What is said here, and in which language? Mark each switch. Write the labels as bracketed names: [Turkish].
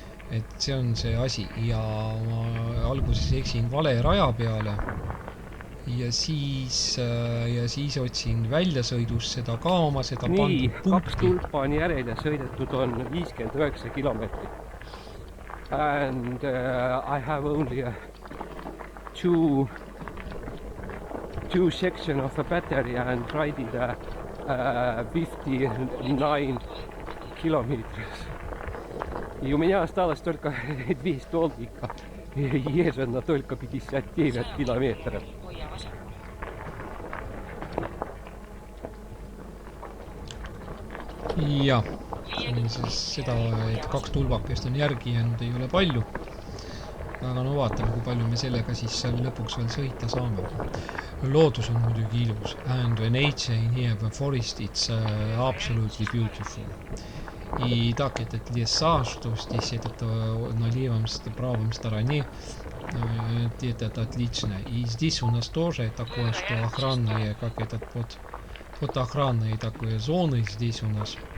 [Estonian] et see on see asi ja ma alguses eksin vale raja peale ja siis otsin väljasõidus seda ka oma seda nii, pandud 2 punkti. tulpa on järel ja sõidetud on 59 kilomeetrit. [English] And I have only two section of the battery and ride it 59 kilometers. [Russian] И у меня осталось только 2 столбика. Езжу на только 59 километров. [Estonian] Jah, siis seda, et 2 tulbakest on järgi jäänud, ei ole palju. Aga no vaatame, kui palju me sellega siis lõpuks veel sõita saame. Loodus on muidugi ilus. [English] And the nature in here, the forest, it's absolutely beautiful. [Russian] И так, этот леса, что здесь этот на левом, правом стороне, это отлично. И здесь у нас тоже такое, что охранные, как этот вот охранные такие зоны здесь у нас.